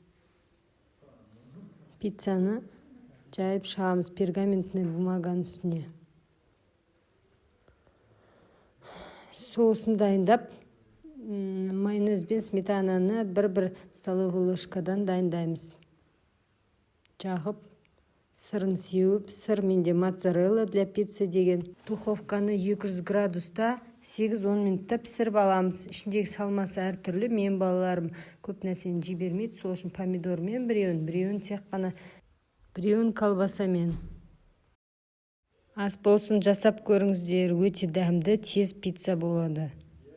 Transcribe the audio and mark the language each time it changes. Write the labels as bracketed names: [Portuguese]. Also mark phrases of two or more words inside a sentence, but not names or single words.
[Kazakh] Пиццаны жайып шығамыз [Russian] пергаментный бумаганың [Kazakh] үстіне. Соусын дайындап, майонез бен сметананы бір [Russian] столовый ложкадан [Kazakh] дайындаймыз. Жағып, сырын сеуіп, сыр менде [Russian] моцарелла для пиццы [Kazakh] деген. Духовканы 200 градуста 8-10 минутта пісіріп аламыз. Ішіндегі салмасы әртүрлі. Мен балаларым көп нәрсені жібермейді, сол үшін помидормен біреуін тек қана біреуін колбасамен. Ас болсын жасап көріңіздер, өте дәмді, тез пицца болады.